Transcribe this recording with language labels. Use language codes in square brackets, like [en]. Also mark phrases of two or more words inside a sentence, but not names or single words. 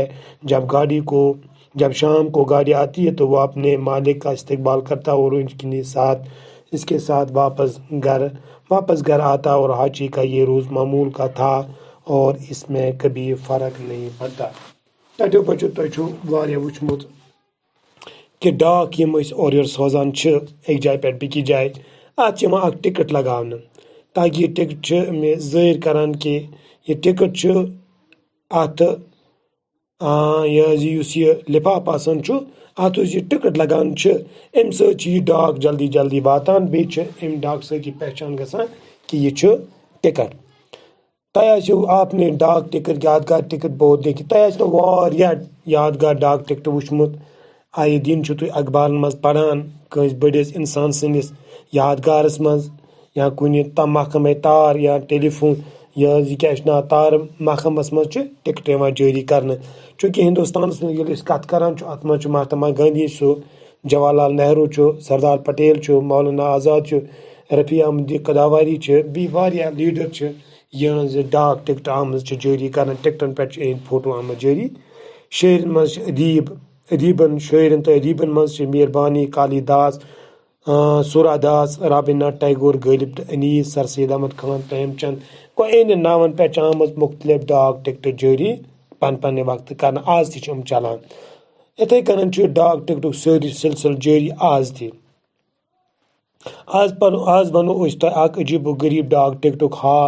[ur] جب شام کو گاڑی آتی ہے تو وہ اپنے مالک کا استقبال کرتا اور اس کے ساتھ واپس گھر آتا اور ہاچی کا یہ روز معمول کا تھا اور اس میں کبھی فرق نہیں پڑتا۔ [ks] ٹٹو بچو تُہۍ واریاہ وُچھمُت کہ ڈاک یم اور یور سوزان ایک جائے پہ بیٚکِس جائے اتھ اکھ ٹکٹ لگاونہٕ تاکہ یہ ٹکٹ ظٲہر کران کہ یہ ٹکٹ اتھ یہ لفاف آسان اتھ یہ ٹکٹ لگان امہ سۭتۍ یہ ڈاک جلدی واتان بیٚیہِ امہ ڈاک سۭتۍ یہ پہچان گژھان کہ یہ ٹکٹ۔ [ur] آپ نے ڈاک ٹکٹ یادگار ٹکٹ بہت دیکھی۔ [ks] تۄہہِ واریاہ یادگار ڈاک ٹکٹ وُچھمُت۔ آئے دن تُہۍ اخبارن منٛز پران کٲنٛسہِ بٔڑِس انسان سٕنٛدِس یادگارس منٛز یا کُنہِ محکمے تار یا ٹیلی فون یہ کیاہ چھُ ناو تار محکمس منٛز ٹکٹ یِوان جٲری کرنہٕ۔ چوٗنٛکہِ ہندوستانس منٛز ییٚلہِ أسۍ کتھ کران چھِ اتھ منٛز چھُ مہاتما گاندھی جواہر لال نہروٗ سردار پٹیل مولانا آزاد رفیع احمد قدوائی بیٚیہِ واریاہ لیڈر یہنٛز ڈاک ٹکٹ آمٕژ جٲری کرنہٕ۔ ٹکٹن پٮ۪ٹھ یہنٛدۍ فوٹو آمٕتۍ جٲری۔ شٲعرن منٛز شٲعرن تہٕ ادیبن منٛز میر بھانی، کالیداس، سورا داس، رابندرناتھ ٹیگور، غالب، انیس، سر سید احمد خان، پریم چند یہنٛدٮ۪ن ناون پٮ۪ٹھ چھِ آمٕژ مختلف ڈاک ٹکٹ جٲری پننہِ وقتہٕ کرنہٕ۔ آز تہِ چھِ یِم چلان۔ یِتھَے کٔنۍ چھُ ڈاک ٹکٹُک سٲری سلسلہٕ جٲری آز تہِ۔ آز ونو أسۍ تۄہہِ اکھ عجیب و غریب ڈاک ٹکٹُک حال۔